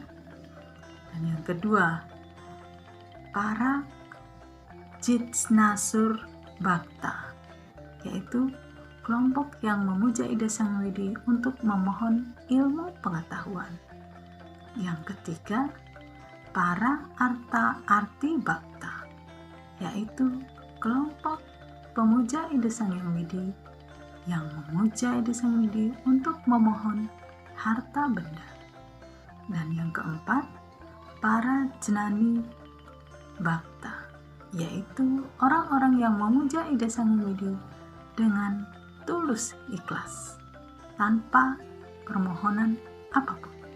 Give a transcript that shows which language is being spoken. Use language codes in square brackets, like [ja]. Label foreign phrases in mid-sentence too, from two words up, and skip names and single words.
[id] Dan yang kedua, para Jitnasur Bhakta, yaitu kelompok yang memuja Ida Sang Widi untuk memohon ilmu pengetahuan. Yang ketiga, para Arta Arti Bhakta, yaitu kelompok pemuja Ida Sang Hyang Widi yang memuja Ida Sang Widi untuk memohon harta benda. Dan yang keempat, para Jnani Bhakta, yaitu orang-orang yang memuja Ida Sang Hyang Widi dengan tulus ikhlas tanpa permohonan apapun.